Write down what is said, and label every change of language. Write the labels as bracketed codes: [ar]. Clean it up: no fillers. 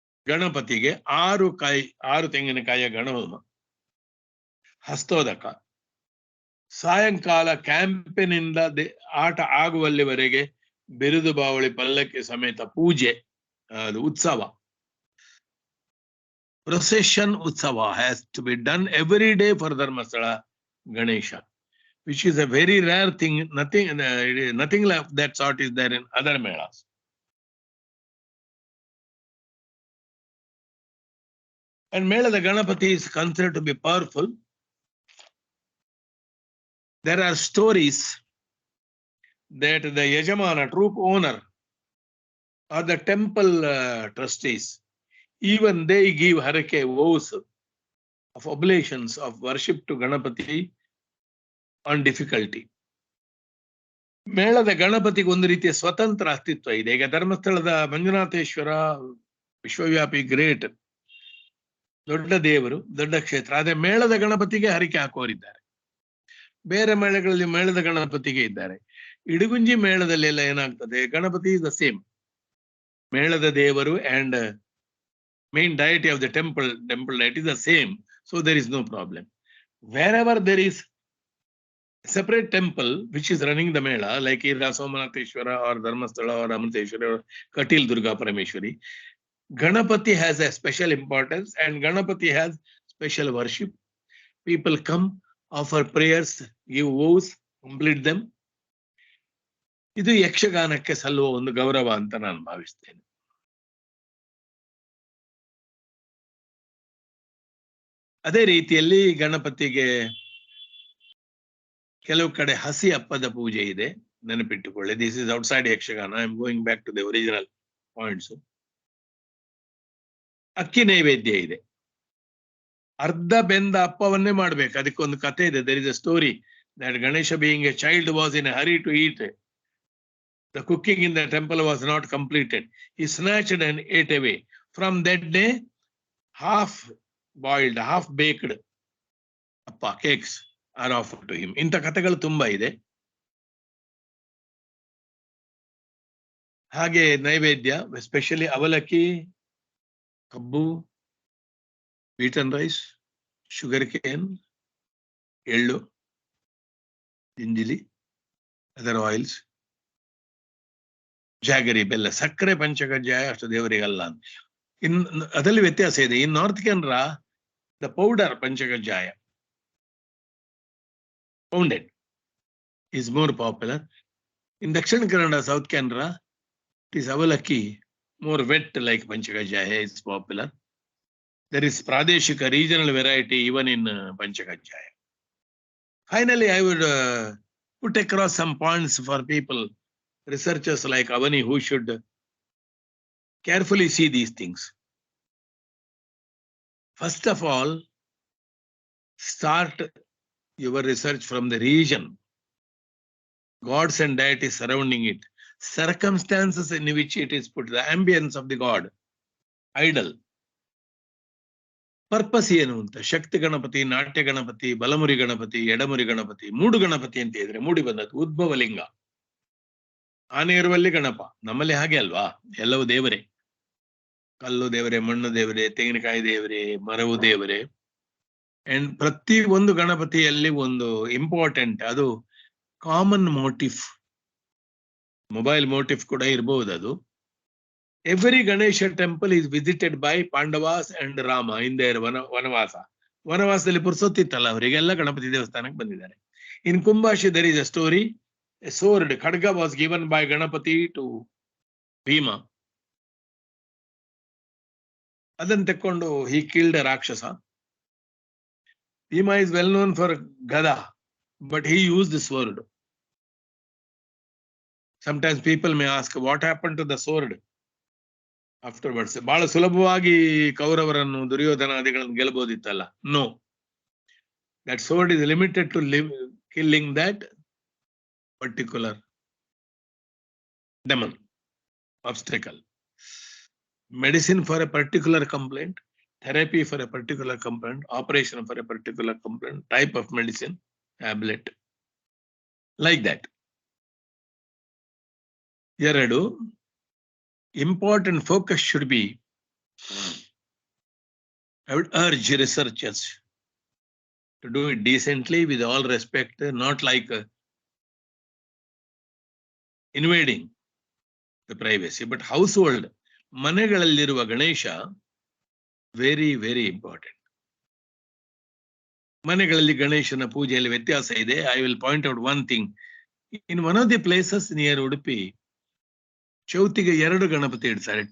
[kn] ಗಣಪತಿಗೆ 6 ತೆಂಗಿನಕಾಯಿಯ ಗಣಹೋಮ, ಹಸ್ತೋದಕ, ಸಾಯಂಕಾಲ ಕ್ಯಾಂಪಿನಿಂದ ಆಟ ಆಗುವಲ್ಲಿವರೆಗೆ ಬಿರುದು ಬಾವಳಿ ಪಲ್ಲಕ್ಕಿ ಸಮೇತ ಪೂಜೆ, ಅದು ಉತ್ಸವ. [en] Procession ಉತ್ಸವ has to be done every day for Dharmasthala Ganesha, which is a very rare thing. Nothing like that sort is there in other melas. And Melada Ganapati is considered to be powerful. There are stories that the Yajamana, troop owner, or the temple trustees, even they give harake vows of oblations of worship to Ganapati on difficulty. [kn] ಮೇಳದ ಗಣಪತಿಗೆ ಒಂದು ರೀತಿಯ ಸ್ವತಂತ್ರ ಅಸ್ತಿತ್ವ ಇದೆ. ಈಗ ಧರ್ಮಸ್ಥಳದ ಮಂಜುನಾಥೇಶ್ವರ ವಿಶ್ವವ್ಯಾಪಿ ಗ್ರೇಟ್, ದೊಡ್ಡ ದೇವರು, ದೊಡ್ಡ ಕ್ಷೇತ್ರ. ಅದೇ ಮೇಳದ ಗಣಪತಿಗೆ ಹರಿಕೆ ಹಾಕೋರಿದ್ದಾರೆ. ಬೇರೆ ಮೇಳಗಳಲ್ಲಿ ಮೇಳದ ಗಣಪತಿಗೆ ಇದ್ದಾರೆ. ಇಡಗುಂಜಿ ಮೇಳದಲ್ಲಿ ಎಲ್ಲ ಏನಾಗ್ತದೆ, [en] Ganapati is the same. [kn] ಮೇಳದ ದೇವರು [en] And main deity of the temple deity is the same. So there is no problem. Wherever there is separate temple which is running the mela, like Ira Somanateshwara or Dharmasthala or Amriteshwara or Katil Durga Parameshwari, Ganapati has a special importance and Ganapati has special worship. People come, offer prayers, give vows, complete them. [kn] ಇದು ಯಕ್ಷಗಾನಕ್ಕೆ ಸಲ್ಲುವ ಒಂದು ಗೌರವ ಅಂತ ನಾನು ಭಾವಿಸ್ತೇನೆ. ಅದೇ ರೀತಿಯಲ್ಲಿ ಗಣಪತಿಗೆ ಕೆಲವು ಕಡೆ ಹಸಿ ಅಪ್ಪದ ಪೂಜೆ ಇದೆ, ನೆನಪಿಟ್ಟುಕೊಳ್ಳಿ. [en] This is outside Yakshagana. I am going back to the original points. [kn] ಅಕ್ಕಿ ನೈವೇದ್ಯ ಇದೆ. ಅರ್ಧ ಬೆಂದ ಅಪ್ಪವನ್ನೇ ಮಾಡ್ಬೇಕು. ಅದಕ್ಕೊಂದು ಕಥೆ ಇದೆ. [en] There is a story that Ganesha, being a child, was in a hurry to eat. The cooking in the temple was not completed. He snatched and ate away. From that day, half boiled, half baked appa cakes are offered to him. [kn] ಇಂಥ ಕಥೆಗಳು ತುಂಬಾ ಇದೆ. ಹಾಗೆ ನೈವೇದ್ಯ, [en] especially [kn] ಅವಲಕ್ಕಿ, ಕಬ್ಬು, [en] beaten rice, sugar cane, [kn] ಎಳ್ಳು, [en] gingelly, other oils, jaggery, [kn] ಬೆಲ್ಲ, ಸಕ್ಕರೆ ಪಂಚಕಜ್ಜಾಯ ಅಷ್ಟು ದೇವರಿಗಲ್ಲ. ಅದರಲ್ಲಿ ವ್ಯತ್ಯಾಸ ಇದೆ. [en] In north Canara the powder panchakajjaya pounded is more popular. In Dakshin Kannada, South Canara, it is avalakki, more wet like Panchakajaya is popular. There is Pradeshika regional variety even in Panchakajaya. Finally, I would put across some points for people, researchers like Avani, who should carefully see these things. First of all, start your research from the region, gods and deities surrounding it, circumstances in which it is put, the ambience of the god, idol. [kn] Purpose ಏನು ಅಂತ. ಶಕ್ತಿ ಗಣಪತಿ, ನಾಟ್ಯ ಗಣಪತಿ, ಬಲಮುರಿ ಗಣಪತಿ, ಎಡಮುರಿ ಗಣಪತಿ, ಮೂಡು ಗಣಪತಿ ಅಂತ ಇದ್ರೆ ಮೂಡಿ ಬಂದದ್ದು ಉದ್ಭವ ಲಿಂಗ. ಆನೆ ಇರುವಲ್ಲಿ ಗಣಪ. ನಮ್ಮಲ್ಲಿ ಹಾಗೆ ಅಲ್ವಾ? ಎಲ್ಲವೂ ದೇವರೇ. ಕಲ್ಲು ದೇವರೇ, ಮಣ್ಣು ದೇವರೇ, ತೆಂಗಿನಕಾಯಿ ದೇವರೇ, ಮರವು ದೇವರೇ. ಅಂಡ್ ಪ್ರತಿ ಒಂದು ಗಣಪತಿಯಲ್ಲಿ ಒಂದು ಇಂಪಾರ್ಟೆಂಟ್, ಅದು [en] common motif, mobile motif [kn] ಕೂಡ ಇರಬಹುದು ಅದು. [en] Every Ganesha temple is visited by Pandavas and Rama in their Vanavasa. [kn] Vanavasದಲ್ಲಿ ಪುರ್ಸೊತ್ತಿತ್ತಲ್ಲ ಅವರಿಗೆಲ್ಲ ಗಣಪತಿ ದೇವಸ್ಥಾನಕ್ಕೆ ಬಂದಿದ್ದಾರೆ. [en] In Kumbhashi there is a story. A sword, Khadga, was given by Ganapati to Bhima. [kn] ಅದನ್ನು ತಕ್ಕೊಂಡು [en] he killed a Rakshasa. Bhima is well known for Gada, but he used the sword. Sometimes people may ask, what happened to the sword afterwards? [kn] ಬಹಳ ಸುಲಭವಾಗಿ ಕೌರವರನ್ನು, ದುರ್ಯೋಧನಾದಿಗಳನ್ನು ಗೆಲ್ಲಬಹುದಿತ್ತಲ್ಲ. [en] No, that sword is limited to killing that particular demon, obstacle. Medicine for a particular complaint, therapy for a particular complaint, operation for a particular complaint, type of medicine, tablet, like that. [kn] ಎರಡು, [en] important focus should be, I would urge researchers to do it decently, with all respect, not like invading the privacy, but household, [kn] ಮನೆಗಳಲ್ಲಿರುವ Ganesha [en] Very very important. [kn] ಮನೆಗಳಲ್ಲಿ ಗಣೇಶನ ಪೂಜೆಯಲ್ಲಿ ವ್ಯತ್ಯಾಸ ಇದೆ. [en] I will point out one thing. In one of the places near Udupi, [kn] ಚೌತಿಗೆ 2 Ganapati ಇಡ್ತಾರೆ.